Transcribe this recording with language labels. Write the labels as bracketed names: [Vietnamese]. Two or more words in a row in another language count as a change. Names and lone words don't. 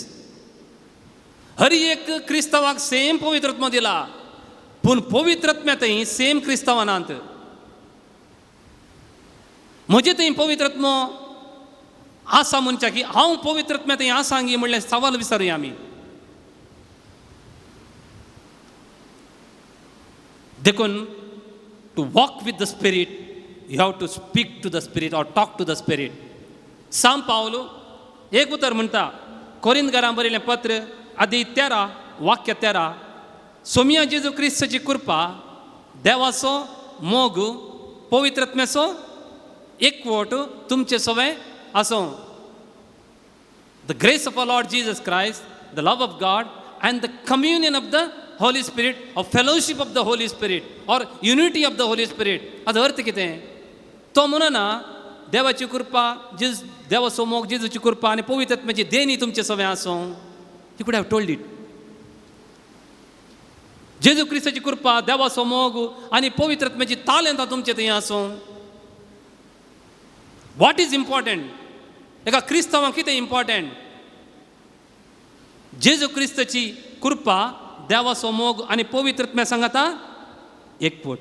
[Konkani] हर एक क्रिस्तवाक सेम पवित्रत्म दिला, पूण पवित्रत्म्या थंय सेम क्रिस्तांवां नात. म्हजे थंय पवित्रत्म आसा मनशाक की हांव पवित्रत्म्या थंय आसा गी म्हणलें सवाल विचारुया आमी. [English] देखून to walk with the spirit you have to speak to the spirit or talk to the spirit. [Konkani] सांत पावलो एक उतर म्हणटा, कोरिंथकारांक बरयलें पत्र आदी 13 वाक्य 13, सोमिया जेजू क्रिस्ताची कृपा, देवाचो मोग, पवित्रत्म्याचो एकवट तुमचे सवय आसूं. [English] the grace of our Lord Jesus Christ, the love of God and the communion of the Holy Spirit, of fellowship of the Holy Spirit or unity of the Holy Spirit. [Konkani] हाचो अर्थ कितें? तो म्हणना देवाची कृपा, देवाचो मोग, जेजूची कृपा आनी पवित्रत्म्याची देणी तुमचे सवय आसूं. [English] He could have told it. [Konkani] जेजू क्रिस्ताची कृपा, देवाचो मोग आनी पवित्रत्म्याची तालंतां तुमचे थंय आसूं. [English] what is important? [Konkani] एका क्रिस्तांवाक कितें इम्पॉर्टंट? जेजू क्रिस्ताची कृपा, देवाचो मोग आनी पवित्रत्म्या सांगाता एकवट.